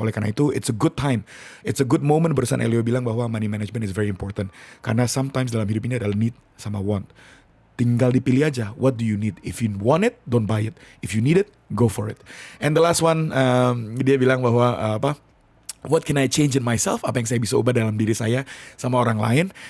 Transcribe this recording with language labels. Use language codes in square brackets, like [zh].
[id] Oleh karena itu [en] it's a good time, it's a good moment. [id] Barusan Elio bilang bahwa [en] money management is very important [id] karena sometimes dalam hidup ini adalah need sama want. Tinggal dipilih aja, [en] what do you need? If you want it, don't buy it. If you need it, go for it. And the last one, [id] dia bilang bahwa [en] what can I change in myself? [id] Apa yang saya bisa ubah dalam diri saya sama orang lain?